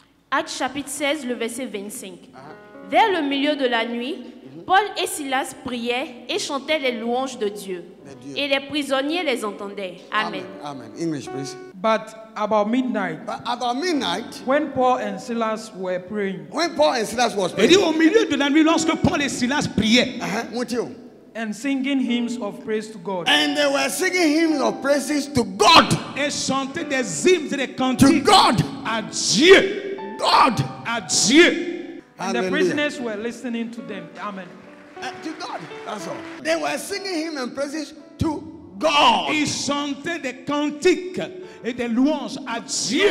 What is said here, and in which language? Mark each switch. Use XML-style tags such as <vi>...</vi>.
<fr>Actes chapitre 16, le verset 25. Vers le milieu de la nuit, Paul et Silas priaient et chantaient les louanges de Dieu. Et les prisonniers les entendaient. Amen.</fr> <en>Amen. English, please. But about midnight, when Paul and Silas were praying,</en> <fr>il dit au milieu de la nuit, lorsque Paul et Silas priaient,</fr> <en>and singing hymns of praise to God, and they were singing hymns of praises to God,</en> <fr>et chantaient des hymnes et des cantiques</fr> <en>to God,</en> <fr>à Dieu,</fr> <en>God,</en> <fr>à Dieu.</fr> <en>And the prisoners were listening to them. Amen. To God. That's all. They were singing hymn and praises to God.</en> <fr>Ils chantaient des cantiques et des louanges à Dieu.</fr>